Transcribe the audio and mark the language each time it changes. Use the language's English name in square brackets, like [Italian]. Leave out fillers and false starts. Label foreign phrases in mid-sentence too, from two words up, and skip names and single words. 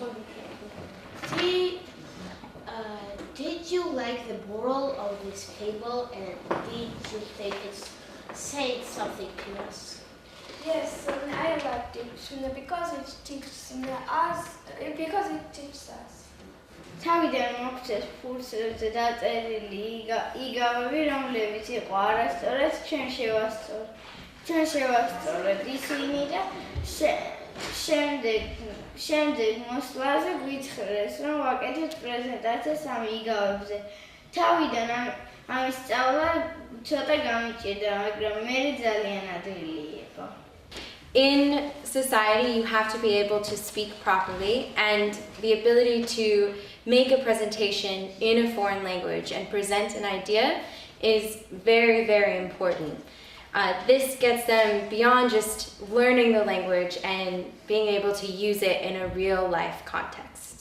[English] Did you like the moral of this fable, and did you think it said something to us? Yes, I liked it because it teaches us. Because it teaches us. [Georgian] თავიდან მოგცეს ფურცლებზე დაწერილი იგავები, რომლებიც იყო არასწორად ჩვენ შევასწორეთ ისინი და შემდეგ მოსვლაზე გვითხრეს, რომ ვაკეთოთ პრეზენტაციას ამ იგავებზე. თავიდან ამის სწავლა ცოტა გამიჭირდა, მაგრამ მე ძალიან ადვილი იყო. [English] In society, you have to be able to speak properly, and the ability to make a presentation in a foreign language and present an idea is very, very important. This gets them beyond just learning the language and being able to use it in a real life context.